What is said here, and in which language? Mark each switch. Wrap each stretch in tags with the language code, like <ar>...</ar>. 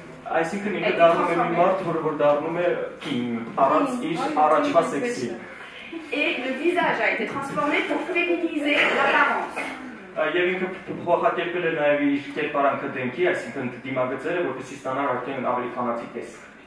<hy>Այսինքն ինքը դառնում է մի մարդ, որ դառնում է կին, առանց իր առաջվա սեքսի։</hy> <fr>Et le visage a été transformé pour féminiser l'apparence.</fr> <hy>Եվ ինքը փոխակերպել է նաև իր կերպարանքը դեմքի, այսինքն դիմագծել է, որպեսզի ստանար արդեն ավելի ֆանատիկ տեսք։</hy>